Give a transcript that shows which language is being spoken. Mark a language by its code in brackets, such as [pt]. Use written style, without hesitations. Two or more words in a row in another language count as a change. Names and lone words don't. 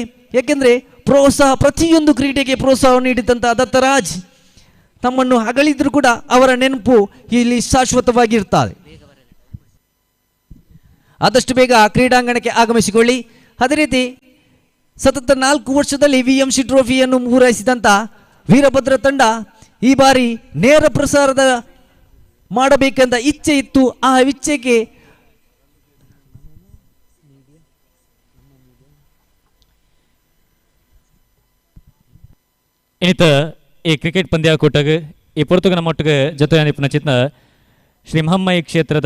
[kn] ಯಾಕೆಂದರೆ ಪ್ರತಿಯೊಂದು ಕ್ರೀಡೆಗೆ ಪ್ರೋತ್ಸಾಹ ನೀಡಿದಂಥ ದತ್ತರಾಜ್ ತಮ್ಮನ್ನು ಅಗಲಿದ್ರು ಕೂಡ ಅವರ ನೆನಪು ಇಲ್ಲಿ ಶಾಶ್ವತವಾಗಿರ್ತಾರೆ. ಆದಷ್ಟು ಬೇಗ ಕ್ರೀಡಾಂಗಣಕ್ಕೆ ಆಗಮಿಸಿಕೊಳ್ಳಿ. ಅದೇ ರೀತಿ ಸತತ 4 ವರ್ಷದಲ್ಲಿ VMC ಟ್ರೋಫಿಯನ್ನು ಪೂರೈಸಿದಂಥ ವೀರಭದ್ರ ತಂಡ ಈ ಬಾರಿ ನೇರ ಪ್ರಸಾರದ ಮಾಡಬೇಕೆಂದ ಇಚ್ಛೆ ಇತ್ತು. ಆ ಇಚ್ಛೆಗೆ [tcy] ಇನ್ನಿತ ಈ ಕ್ರಿಕೆಟ್ ಪಂದ್ಯಾಕೂಟಗೆ ಈ ಪೊರ್ತುಗ ನಮ್ಮೊಟ್ಟಿಗೆ ಜೊತೆಯಾದಿಪುನ ಚಿತ್ನ ಶ್ರೀ ಮಹಮ್ಮಾಯಿ ಕ್ಷೇತ್ರದ